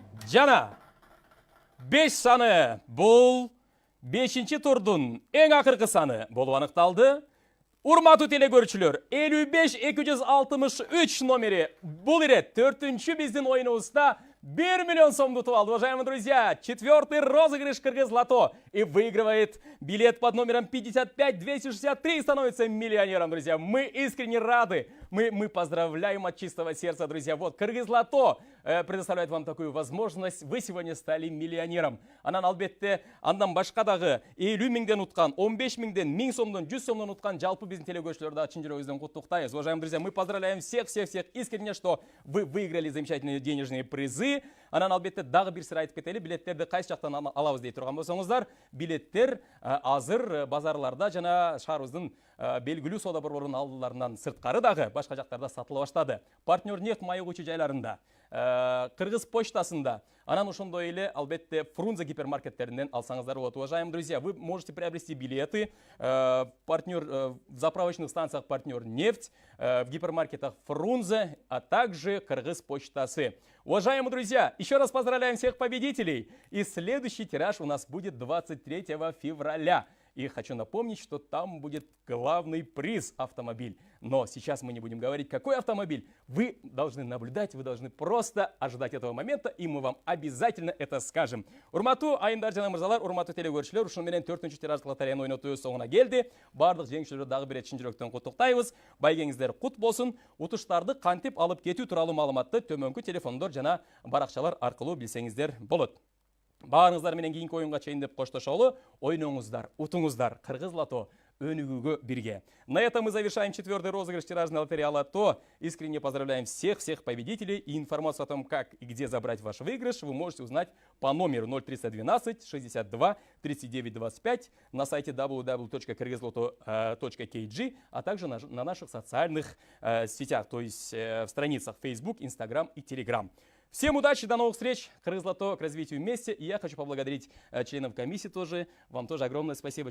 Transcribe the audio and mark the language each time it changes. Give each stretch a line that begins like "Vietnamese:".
Kyrgyz: Жана 5 саны бул 5-чи турдун эң акыркы саны болуп аныкталды. Урматтуу телекөрүүчүлөр, 55-263 номери бул ирет 4-чү биздин оюнубузда 1 миллион сомду утуп алды.
Russian: Уважаемые друзья, 4-й розыгрыш Кыргыз Лото и выигрывает билет под номером 55263 и становится миллионером, друзья. Мы искренне рады, мы поздравляем от чистого сердца, друзья. Вот, Кыргыз Лото предоставляет вам такую возможность. Вы сегодня стали миллионером.
Kyrgyz: Анан албетте, андан башка дагы 50 миңден уткан, 15 миңден, 1000 сомдон, 100 сомдон уткан жалпы биздин телекөрүүчүлөрдү чын жүрөгүбүздөн куттуктайбыз.
Russian: Уважаемые друзья, мы поздравляем всех искренне, что вы выиграли замечательные денежные призы.
Kyrgyz: Анан албетте дагы бир сыр айтып кетели, билеттерди кайсы жактан алабыз дей турган болсоңуздар, билеттер азыр базарларда жана шаарыбыздын белгилүү соода борборунун алдыларынан сырткары дагы башка жактарда сатыла баштады. Партнер нефть майыгуучу жайларында, Кыргыз почтасында, анан ошондой эле албетте Фрунзе гипермаркеттеринен алсаңыздар болот.
Russian: Уважаемые друзья, вы можете приобрести билеты в заправочных станциях партнер нефть, в гипермаркетах Фрунзе, а также Кыргыз почтасы. Уважаемые друзья, еще раз поздравляем всех победителей. И следующий тираж у нас будет 23 февраля. И хочу напомнить, что там будет главный приз – автомобиль. Но сейчас мы не будем говорить, какой автомобиль. Вы должны наблюдать, вы должны просто ожидать этого момента, и мы вам обязательно это скажем.
Kyrgyz: Урматтуу айымдар жана мырзалар, урматтуу телекөрүүчүлөр, ушуну менен 4-чү тираждык лотереяны ойнотуу соңуна келди. Бардык жеңүүчүлөрдү дагы бир чын жүрөктөн куттуктайбыз. Байгеңиздер кут болсун. Утуштарды кантип алып кетүү тууралуу маалыматты төмөнкү телефондор жана баракчалар аркылуу билсеңиздер болот. Баарыңыздар менен кийинки оюнга чейин деп коштошолу. Ойноңуздар, утуңуздар. Кыргыз Лото өнүгүүгө бирге.
Russian: На этом мы завершаем 4-й розыгрыш тиражной лотереи Лото. Искренне поздравляем всех победителей. И информацию о том, как и где забрать ваш выигрыш, вы можете узнать по номеру 0312 62 39 25 на сайте www.kyrgyzloto.kg, а также на наших социальных сетях, то есть в страницах Facebook, Instagram и Telegram. Всем удачи, до новых встреч. Кыргызлото к развитию вместе. И я хочу поблагодарить членов комиссии тоже. Вам тоже огромное спасибо.